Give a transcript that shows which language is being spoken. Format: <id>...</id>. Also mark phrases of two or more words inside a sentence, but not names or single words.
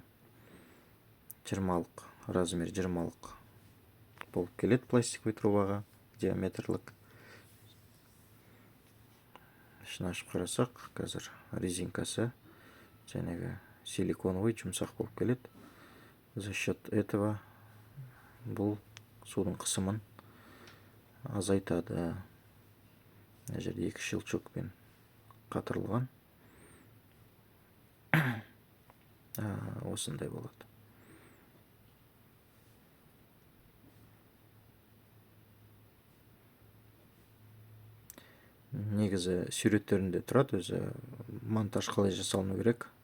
<kk>20-лық, размер 20-лық болып келеді пластиковый трубаға, диаметрлік. Ішін ашып қарасақ, қазір резинкасы жәнегі силиконовый жұмсақ болып келеді.</kk> <ru>За счет этого</ru> <kk>бұл судың қысымын азайтады. Мына жерде 2 щелчокпен қатырылған. Осындай болады. Негізі суреттерінде тұрады, өзі монтаж қалай жасалыну керек.</kk>